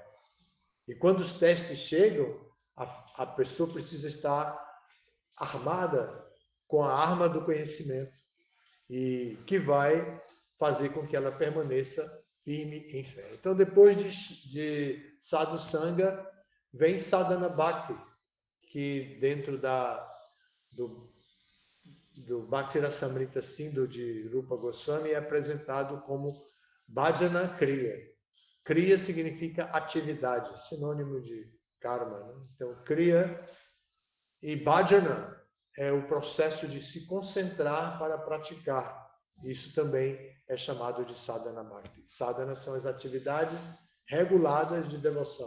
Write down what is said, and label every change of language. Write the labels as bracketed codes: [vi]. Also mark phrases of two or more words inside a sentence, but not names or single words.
[pt] E quando os testes chegam, a pessoa precisa estar armada com a arma do conhecimento e que vai fazer com que ela permaneça firme em fé. Então, depois de [sa] साधु सङ्ग, [pt] vem [sa] साधन भक्ति, [pt] que dentro do Bhakti Rasamrita Sindhu de Rupa Goswami é apresentado como [sa] भजन क्रिया. [pt] Kriya significa atividade, sinônimo de karma, né? Então, kriya e bhajana é o processo de se concentrar para praticar. Isso também é chamado de [sa] साधन भक्ति. [pt] Sadhana são as atividades reguladas de devoção.